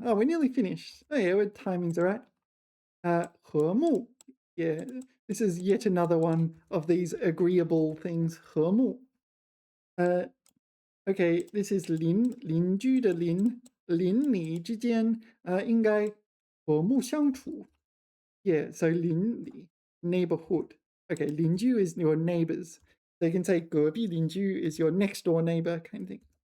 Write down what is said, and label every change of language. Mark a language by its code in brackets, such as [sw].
[en] Oh, we're nearly finished. Oh yeah, with timing's all right. [zh] 和睦. [en] Yeah, this is yet another one of these agreeable things. [zh] 和睦. [en] Okay, this is [zh] 邻居的邻里之间应该和睦相处. [en] Yeah, so 邻里 neighborhood. Okay, 邻居 is your neighbors. So you can say 隔壁邻居 is your next door neighbor kind of thing.